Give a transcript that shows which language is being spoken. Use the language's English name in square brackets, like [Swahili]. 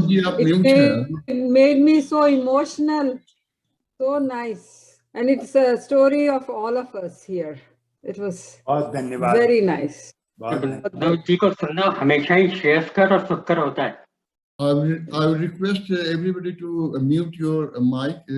[English] It made me so emotional, so nice, and it's a story of all of us here. It was very nice. [Hindi] जी को सुनना हमेशा ही श्रेयस्कर और सुखकर होता है। [English] I will request everybody to mute your mic.